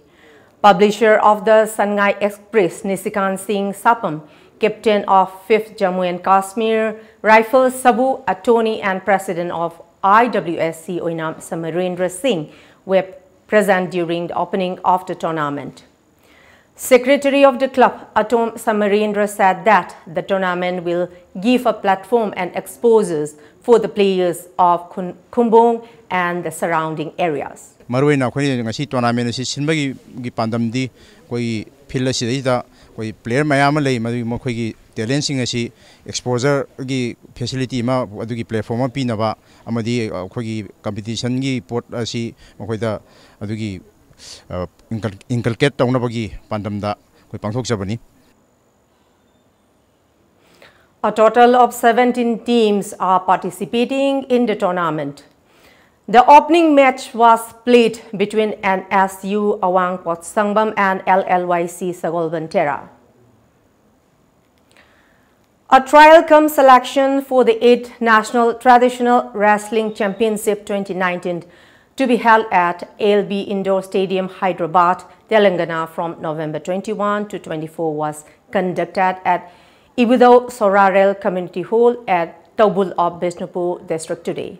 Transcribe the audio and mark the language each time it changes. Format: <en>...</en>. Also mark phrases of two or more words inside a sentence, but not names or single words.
<en>Publisher of the Sangai Express, Nisikant Singh Sapam, captain of 5th Jammu and Kashmir Rifles Sabu Attorney and president of IWSC Oinam Samarendra Singh were present during the opening of the tournament. Secretary of the club, Atom Samarendra, said that the tournament will give a platform and exposures for the players of Khumbong and the surrounding areas.</en> <mni>Maruina khoi ngasi tournament si sinbagi gi pandam di koi field si da koi player mayam lei madu mo khoi gi talent sing asi exposure gi facility ma adu gi platform ma pina ba amadi khoi gi competition gi port asi mo khoi da adu gi inculcate tawna bagi pandam da koi pangthok jabani.</mni> <en>A total of 17 teams are participating in the tournament. The opening match was played between NSU Awang Pot Sangbam and LLYC Sagolbantera. A trial cum selection for the 8th National Traditional Wrestling Championship 2019 to be held at ALB Indoor Stadium, Hyderabad, Telangana from November 21 to 24 was conducted at Ibudo Sorarel Community Hall at Taubul of Bishnupur district today.</en>